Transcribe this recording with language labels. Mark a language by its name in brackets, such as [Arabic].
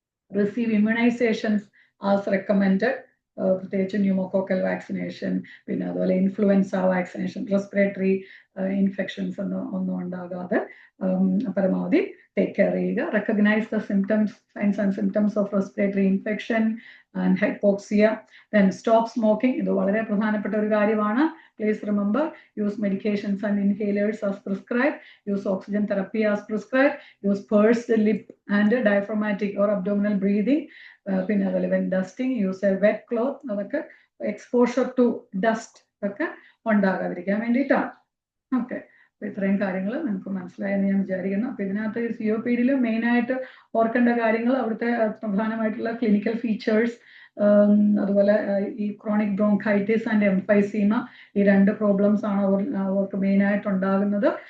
[English] receive immunisations as recommended, പ്രത്യേകിച്ച് pneumococcal vaccination, [Malayalam] പിന്നെ അതുപോലെ [English] Influenza vaccination. [Malayalam] റെസ്പിറേറ്ററി ഇൻഫെക്ഷൻസ് ഒന്നും ഉണ്ടാകാതെ പരമാവധി ടേക്ക് കെയർ ചെയ്യുക. [English] Recognise the symptoms, signs and symptoms of respiratory infection and hypoxia. Then stop smoking. [Malayalam] ഇത് വളരെ പ്രധാനപ്പെട്ട ഒരു കാര്യമാണ്. [English] Please remember, use medications and inhalers as prescribed, use oxygen therapy as prescribed, use pursed lip and diaphragmatic or abdominal breathing. [Malayalam] പിന്നെ അതുപോലെ [English] when dusting, use a wet cloth. [Malayalam] അതൊക്കെ exposure to dust ഒക്കെ ഉണ്ടാകാതിരിക്കാൻ വേണ്ടിയിട്ടാണ്. ഓക്കെ, അപ്പോൾ ഇത്രയും കാര്യങ്ങൾ നിങ്ങൾക്ക് മനസ്സിലായെന്ന് ഞാൻ വിചാരിക്കുന്നു. അപ്പോൾ ഇതിനകത്ത് COPD മെയിനായിട്ട് ഓർക്കേണ്ട കാര്യങ്ങൾ, അവിടുത്തെ പ്രധാനമായിട്ടുള്ള ക്ലിനിക്കൽ ഫീച്ചേഴ്സ്, അതുപോലെ ഈ ക്രോണിക് ബ്രോങ്കൈറ്റിസ് ആൻഡ് എംഫൈസീമ, ഈ രണ്ട് പ്രോബ്ലംസ് ആണ് അവർക്ക് മെയിനായിട്ട് ഉണ്ടാകുന്നത്.